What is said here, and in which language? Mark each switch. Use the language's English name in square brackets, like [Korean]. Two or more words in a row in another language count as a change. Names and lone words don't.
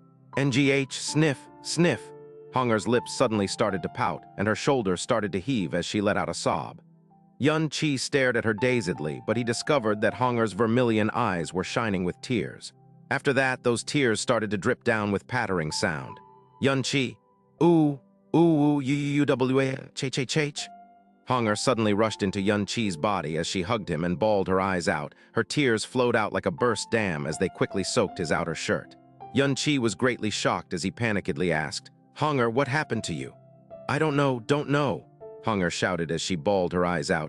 [English] NGH, sniff, sniff. Hunger's lips suddenly started to pout, and her shoulders started to heave as she let out a sob. Xianxia stared at her dazedly, but he discovered that Hunger's vermilion eyes were shining with tears. After that, those tears started to drip down with pattering sound. Xianxia, ooh, ooh, u-u-w-a, ch-ch-ch. Hunger suddenly rushed into Xianxia's body as she hugged him and bawled her eyes out. Her tears flowed out like a burst dam as they quickly soaked his outer shirt. Xianxia was greatly shocked as he panikedly asked, Hunger, what happened to you? I don't know, Hunger shouted as she bawled her eyes out.